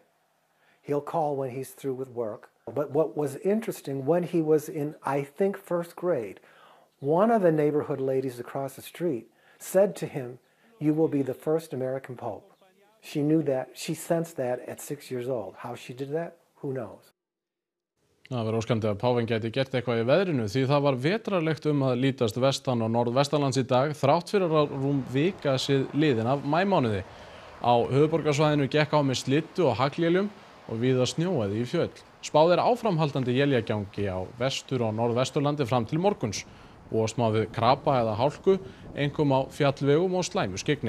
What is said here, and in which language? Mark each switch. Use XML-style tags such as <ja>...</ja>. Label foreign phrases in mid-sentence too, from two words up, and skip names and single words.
<en>He'll call when he's through with work. But what was interesting, when he was in, I think, first grade, one of the neighborhood ladies across the street said to him, "You will be the first American Pope." She knew that, she sensed that at 6 years old. How she did that, who knows?</en> <is>Það var óskandi að páfinn gæti gert eitthvað í veðrinu því það var vetrarlegt að lítast vestan og norðvestanlands í dag þrátt fyrir að rúm vika séð liðin af maímánuði. Á höfuðborgarsvæðinu gekk á með slyddu og hagléljum og víða snjóaði í fjöll. Spáð áframhaldandi éljagangi á vestur- og norðvesturlandi fram til morguns og smá við krapa eða hálku, einkum á fjallvegum og slæmu skyggni.</is>